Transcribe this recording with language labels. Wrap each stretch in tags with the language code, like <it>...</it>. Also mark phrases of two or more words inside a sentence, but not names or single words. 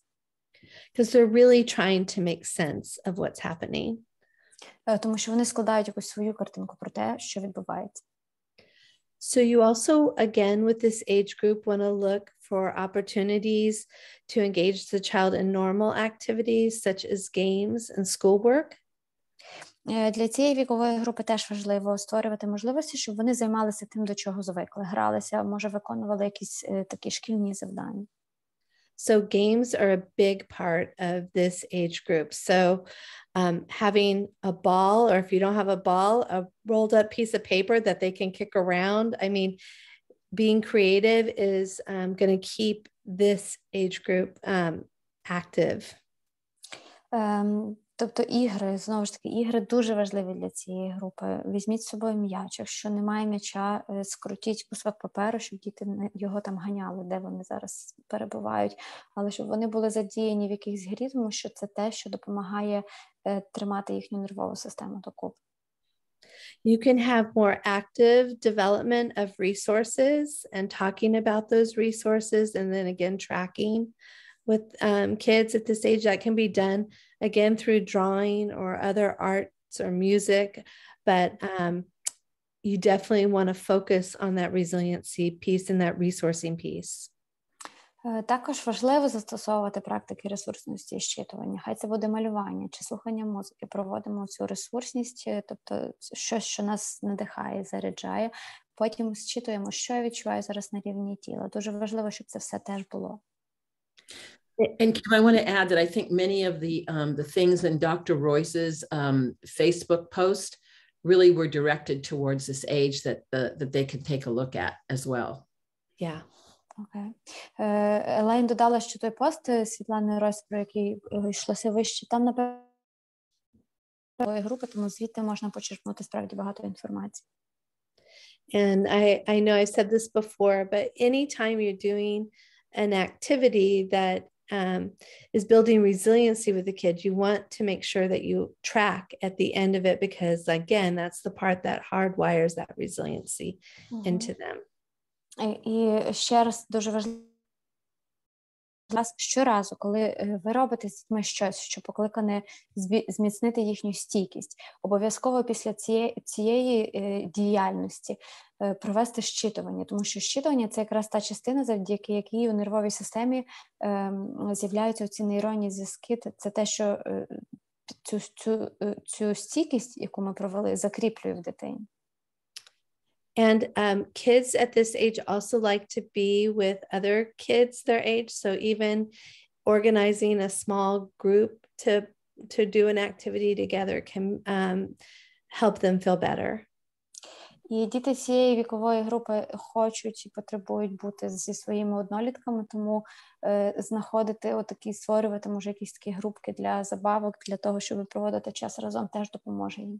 <en>Because they're really trying to make sense of what's happening.</en> <uk>Тому що вони складають якусь свою картинку про те, що відбувається.</uk> <en>So you also, again, with this age group, want to look for opportunities to engage the child in normal activities such as games and schoolwork.</en> <uk>Для цієї вікової групи теж важливо створювати можливості, щоб вони займалися тим, до чого звикли, гралися, може виконували якісь такі шкільні завдання.</uk> <en>So games are a big part of this age group. So having a ball, or if you don't have a ball, a rolled up piece of paper that they can kick around. I mean, being creative is going to keep this age group active.</en> <uk>Тобто ігри, знову ж таки, ігри дуже важливі для цієї групи. Візьміть з собою м'яч. Якщо немає м'яча, скрутіть кусок паперу, щоб діти його там ганяли, де вони зараз перебувають. Але щоб вони були задіяні в якихось грі, тому що це те, що допомагає тримати їхню нервову систему докупи.</uk> <en>You can have more active development of resources and talking about those resources, and then again tracking with kids at this age. That can be done again through drawing or other arts or music, but you definitely want to focus on that resiliency piece and that resourcing piece.</en> <uk>Також важливо застосовувати практики ресурсності і щитування. Хай це буде малювання чи слухання музики. Проводимо цю ресурсність, тобто щось, що нас надихає, заряджає. Потім зчитуємо, що я відчуваю зараз на рівні тіла. Дуже важливо, щоб це все теж було.</uk> <en>And Kim, I want to add that I think many of the things in Dr. Royce's Facebook post really were directed towards this age that they could take a look at as well. Yeah.</en> <uk>Окей. Елейн додала, що той пост Світлани Ройс, про який йшлося вище, там, напевно, групи, тому звідти можна почерпнути справді багато інформації.</uk> <en>And I know I've said this before, but anytime you're doing an activity that is building resiliency with the kids, you want to make sure that you track at the end of it, because again, that's the part that hardwires that resiliency into them.</en> <uk>І ще раз дуже важливо, щоразу, коли ви робите з дітьми щось, що покликане зміцнити їхню стійкість, обов'язково після цієї діяльності провести щитування, тому що щитування – це якраз та частина, завдяки якій у нервовій системі з'являються ці нейронні зв'язки. Це те, що цю стійкість, яку ми провели, закріплює в дитині.</uk> <en>And kids at this age also like to be with other kids their age. So even organizing a small group to do an activity together can help them feel better.</en> <uk>І діти цієї вікової групи хочуть і потребують бути зі своїми однолітками, тому створювати, може, якісь такі групки для забавок, для того, щоб проводити час разом, теж допоможе їм.</uk>